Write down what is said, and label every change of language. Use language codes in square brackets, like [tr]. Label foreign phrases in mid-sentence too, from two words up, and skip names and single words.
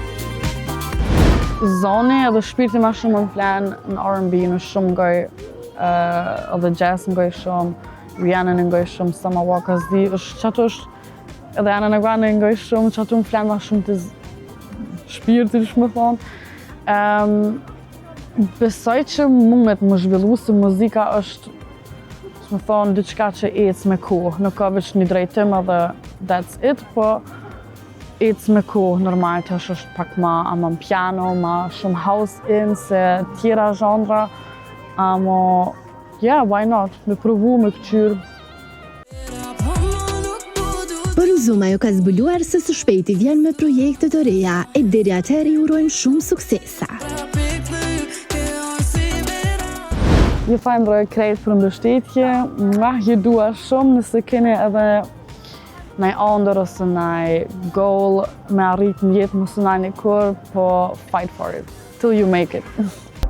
[sq] Zoni edhe shpirti ma shumë më flenë në R&B, në shumë ngoj, edhe jazz ngoj shumë, Rihanna në ngoj shumë, Summer Walker's di, qatu është, edhe Ana Grande ngoj shumë, qatu më flenë ma shumë të shpirti, që më thonë. Besoj që mundet më zhvillu se muzika është, më thonë, diçka që ecë me kohë, nuk ka veç një drejtim edhe [en] that's it, [sq] po ecë me kohë, normal të është pak ma piano, ma shumë house-in, se tjera zhandra, amo, [en] yeah, why not, [sq] me provu, me këqyrë. Për Zoom ajo ka zbuluar se së shpejti vjen me projekte të reja, e deri atëherë i urojmë shumë suksesa. Ju falenderoj krejt për mbështetje, ju dua shumë nëse keni edhe naj ëndër ose naj goal me arrit në jetë mos nani kur, po [en] fight for it, till you make it.